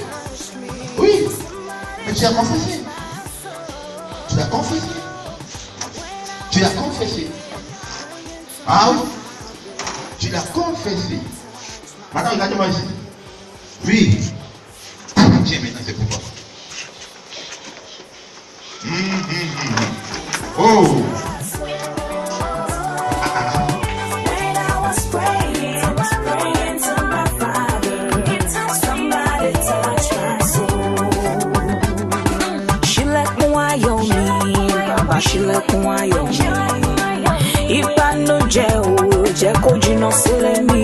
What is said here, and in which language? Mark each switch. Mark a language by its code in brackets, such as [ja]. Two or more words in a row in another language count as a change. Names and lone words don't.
[fr] Oui. Mais tu l'as confessé. Tu l'as confessé. Tu l'as confessé. Ah oui. Tu l'as confessé. Madame, regardez-moi ici. Oui. Tiens, maintenant c'est pour toi. Oh. [yo] Ṣílẹ̀kùn ayọ̀ mi, ìbànújẹ́ ò jẹ́ kó jìnnà sílé mi.